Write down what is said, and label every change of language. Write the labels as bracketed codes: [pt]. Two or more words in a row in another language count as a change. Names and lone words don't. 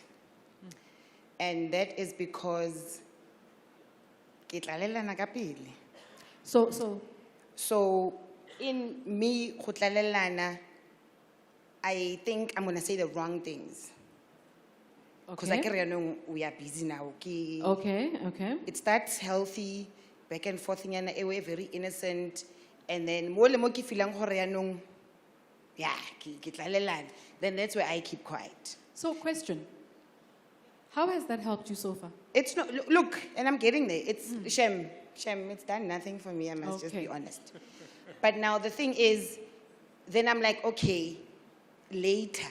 [en] And that is because so in me [tn] go tlalelana, [en] I think I'm gonna say the wrong things. Because Okay. we are busy now. Okay, okay. It starts healthy, back and forth, we're very innocent, and then [tn] mo le mo ke feelang gore yaanong, [en] yeah, [tn] ke tlalelana, [en] then that's where I keep quiet. So, question. How has that helped you so far? It's not, look, and I'm getting there. It's Shem, it's done nothing for me, I must just be honest. But now the thing is, then I'm like, okay, later.